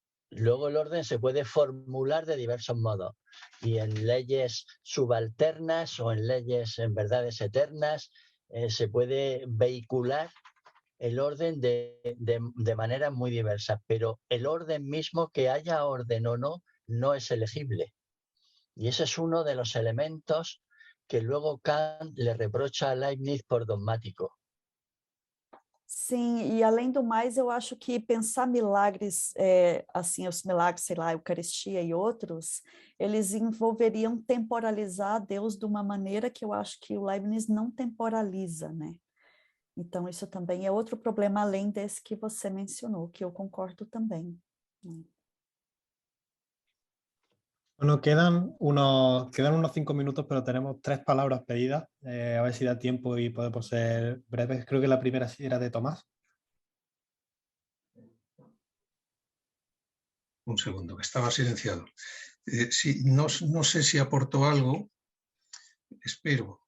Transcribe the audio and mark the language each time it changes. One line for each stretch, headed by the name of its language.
Spanish: Luego el orden se puede formular de diversos modos y en leyes subalternas o en leyes en verdades eternas se puede vehicular el orden de maneras muy diversas, pero el orden mismo, que haya orden o no, no es elegible. Y ese es uno de los elementos que luego Kant le reprocha a Leibniz por dogmático.
Portuguese: Sim, e além do mais, eu acho que pensar milagres, assim, os milagres, sei lá, a Eucaristia e outros, eles envolveriam temporalizar Deus de uma maneira que eu acho que o Leibniz não temporaliza, né? Então, isso também é outro problema, além desse que você mencionou, que eu concordo também.
Spanish: Bueno, quedan unos 5 minutos, pero tenemos 3 palabras pedidas. A ver si da tiempo y podemos ser breves. Creo que la primera sí era de Tomás. Un segundo, que estaba silenciado. Sí, no sé si aportó algo, espero.